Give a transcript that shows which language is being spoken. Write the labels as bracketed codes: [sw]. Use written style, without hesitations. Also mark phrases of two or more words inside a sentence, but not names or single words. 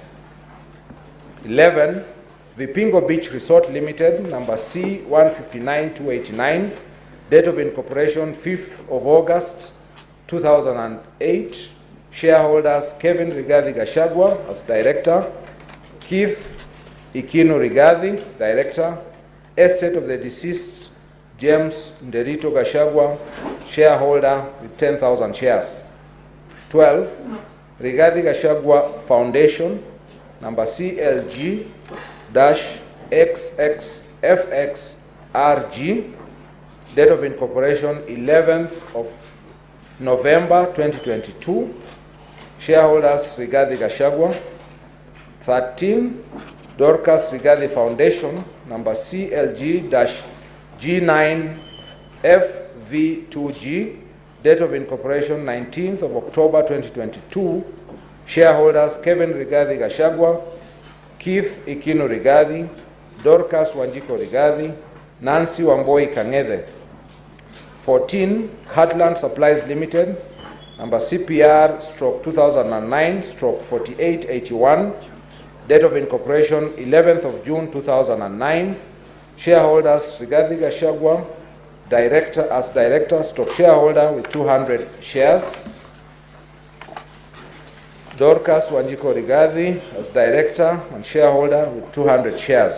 [en] 11, Vipingo Beach Resort Limited, number C159289, date of incorporation 5th of August 2008, shareholders Kevin Rigathi Gachagua as director, Keith Ikino Rigathi, director, estate of the deceased James Ndereti Gachagua, shareholder with 10,000 shares. 12, Rigathi Gachagua Foundation, number CLG-XXFXRG, date of incorporation 11th of November 2022, shareholders Rigathi Gachagua. 13, Dorcas Rigathi Foundation, number CLG-G9FV2G, date of incorporation 19th of October 2022, shareholders Kevin Rigathi Gachagua, Keith Ikino Rigathi, Dorcas Wanjiko Rigathi, Nancy Wamboi Kang'ethe. 14, Heartland Supplies Limited, number CPR stroke 2009 stroke 4881, date of incorporation 11th of June 2009, shareholders Rigathi Gachagua, director stroke shareholder with 200 shares, Dorcas Wanjiko Rigathi as director and shareholder with 200 shares.